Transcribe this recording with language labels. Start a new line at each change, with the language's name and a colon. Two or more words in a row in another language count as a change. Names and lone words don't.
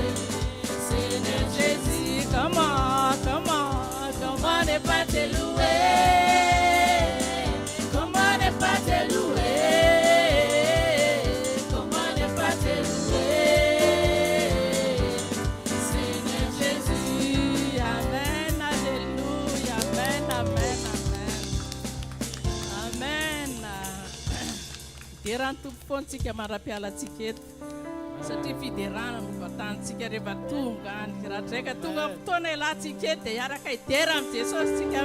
French: Seigneur Jésus, comment ne pas te louer? Comment ne pas te louer? Comment ne pas te louer? Seigneur Jésus, amen, alléluia, amen, amen, amen, amen.
Malagasy: Hideran'ny tompo foana tsika mara-pialantsika eto satria fiderana no vatantsika rehefa tonga any raha draika tonga fotoana ialatsika eto dia hiaraka hidera amin'ny Jesosy tsika.